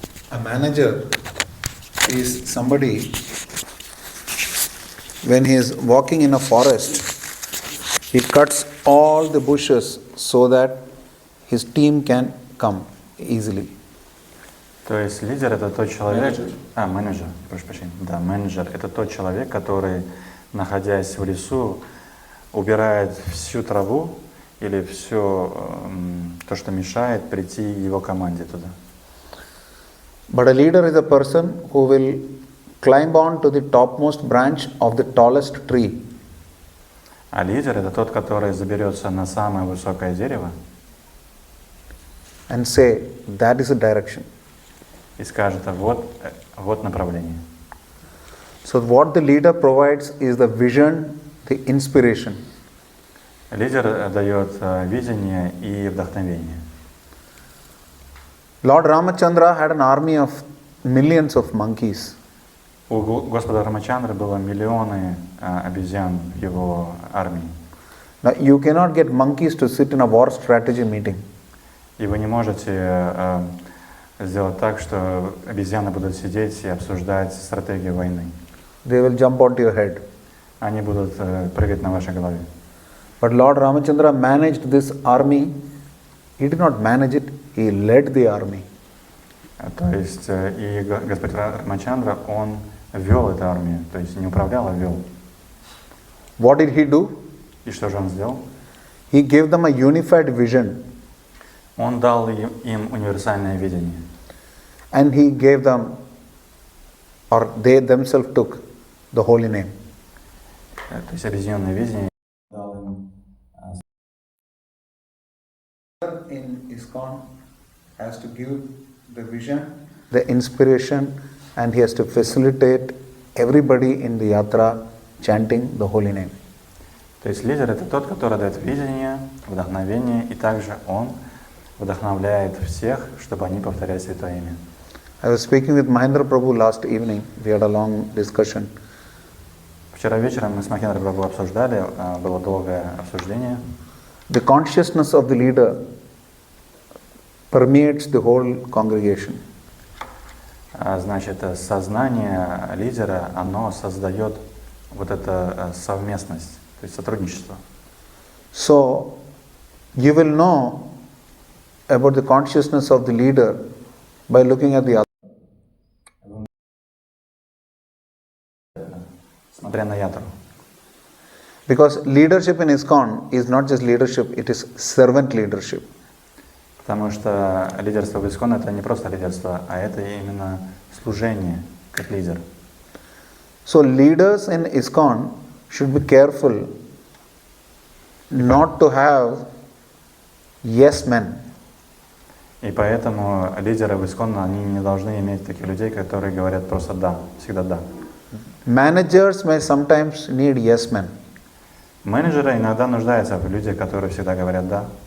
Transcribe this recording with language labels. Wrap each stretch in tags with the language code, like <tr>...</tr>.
<en>A manager is somebody when he is walking in a forest, he cuts all the bushes so that his team can come easily.</en> <ru>То есть лидер это тот человек, менеджер, прошу прощения, да, менеджер это тот человек, который, находясь в лесу, убирает всю траву или все то, что мешает прийти его команде туда.</ru> <en>But a leader is a person who will climb on to the topmost branch of the tallest tree.</en> <ru>А лидер это тот, который заберется на самое высокое дерево</ru> <en>And say, that is the direction.</en> <ru>и скажет, вот направление.</ru> <en>So what the leader provides is the vision, the inspiration.</en> <ru>Лидер дает видение и вдохновение.</ru> <en>Lord Ramachandra had an army of millions of monkeys.</en> <ru>У Господа Рамачандры было миллионы обезьян в его армии.</ru> <en>Now you cannot get monkeys to sit in a war strategy meeting.</en> <ru>И вы не можете сделать так, что обезьяны будут сидеть и обсуждать стратегию войны.</ru> <en>They will jump onto your head.</en> <ru>Они будут прыгать на вашей голове.</ru> <en>But Lord Ramachandra managed this army. He did not manage it, he led the army.</en> <ru>То есть и Господь Рамачандра, он вел эту армию, то есть не управлял, а вел.</ru> <en>What did he do?</en> <ru>И что же он сделал?</ru> <en>He gave them a unified vision.</en> <ru>Он дал им универсальное видение.</ru> <en>And he gave them, or they themselves took, the holy name.</en> <ru>То есть объединенное видение дал им.</ru> <en>In ISKCON has to give the vision, the inspiration, and he has to facilitate everybody in the yatra chanting the holy name.</en> <ru>То есть лидер это тот, который дает видение, вдохновение, и также он вдохновляет всех, чтобы они повторяли Святое Имя.</ru> <en>I was speaking with Mahendra Prabhu last evening. We had a long discussion.</en> <ru>Вчера вечером мы с Махендра Прабху обсуждали, было долгое обсуждение.</ru> <en>The consciousness of the leader permeates the whole congregation.</en> <ru>Значит, сознание лидера, оно создает вот эту совместность, то есть сотрудничество.</ru> <en>So, you will know about the consciousness of the leader by looking at the other.</en> <ru>Смотря на ятру.</ru> <en>Because leadership in ISKCON is not just leadership, it is servant leadership.</en> <ru>Потому что лидерство в ИСККОН это не просто лидерство, а это именно служение как лидер.</ru> <en>So leaders in ISKCON should be careful not to have yes men.</en> <ru>И поэтому лидеры в ИСККОН, они не должны иметь таких людей, которые говорят просто «да», всегда «да».</ru> <en>Managers may sometimes need yes men.</en> <ru>Менеджеры иногда нуждаются в людях, которые всегда говорят «да».</ru>